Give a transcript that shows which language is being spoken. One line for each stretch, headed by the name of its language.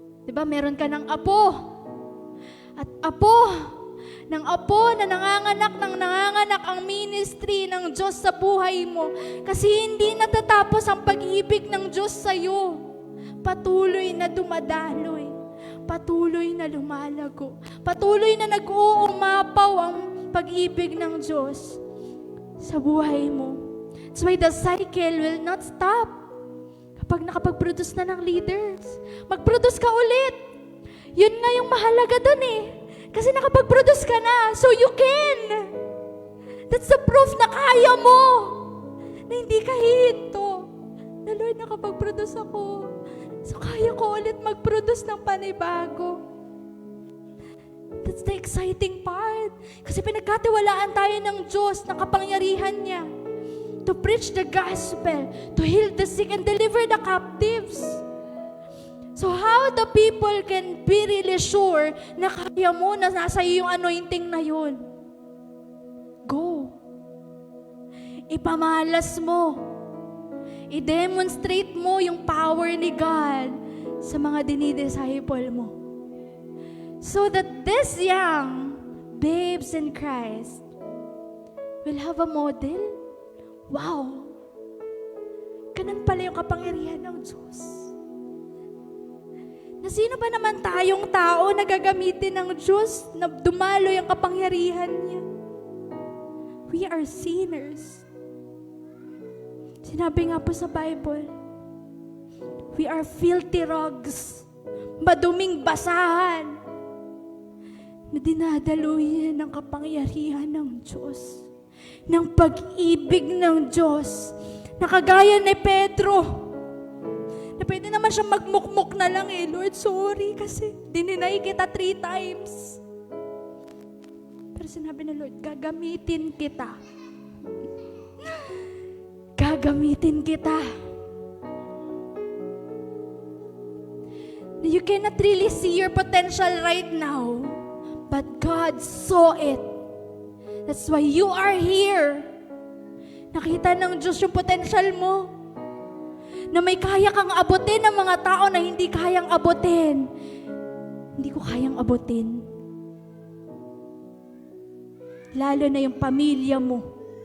Filipino: Diba, meron ka ng apo. At ng apo na nanganganak ang ministry ng Diyos sa buhay mo. Kasi hindi natatapos ang pag-ibig ng Diyos sa'yo. Patuloy na dumadaloy. Patuloy na lumalago. Patuloy na nag-uumapaw ang pag-ibig ng Diyos sa buhay mo.
English: That's why the cycle will not stop.
Filipino: Kapag nakapag-produce na ng leaders, mag-produce ka ulit. Yun nga yung mahalaga dun eh. Kasi nakapag-produce ka na,
English: so you can. That's the proof
Filipino: na kaya mo. Na hindi ka hihinto. Na Lord, nakapag-produce ako. So kaya ko ulit mag-produce ng panibago.
English: That's the exciting part.
Filipino: Kasi pinagkatiwalaan tayo ng Diyos, ng kapangyarihan niya.
English: To preach the gospel, to heal the sick and deliver the captives. So how the people can be really sure
Filipino: na kaya mo, na nasa iyo yung anointing na yun?
English: Go.
Filipino: Ipamalas mo. I-demonstrate mo yung power ni God sa mga dinidisciple mo.
English: So that these young babes in Christ will have a model. Wow!
Filipino: Ganun pala yung kapangyarihan ng Diyos. Na sino ba naman tayong tao na gagamitin ng Diyos na dumaloy ang kapangyarihan niya?
English: We are sinners.
Filipino: Sinabi nga po sa Bible,
English: we are filthy rags,
Filipino: maduming basahan, na dinadaluyan ng kapangyarihan ng Diyos, ng pag-ibig ng Diyos, na kagaya ni Pedro, na pwede naman siya magmukmuk na lang eh, Lord, sorry kasi dininay kita 3 times. Pero sinabi na Lord, gagamitin kita. Gagamitin kita.
English: You cannot really see your potential right now, but God saw it. That's why you are here.
Filipino: Nakita ng Diyos yung potential mo. Na may kaya kang abutin ng mga tao na hindi kayang abutin. Hindi ko kayang abutin. Lalo na yung pamilya mo.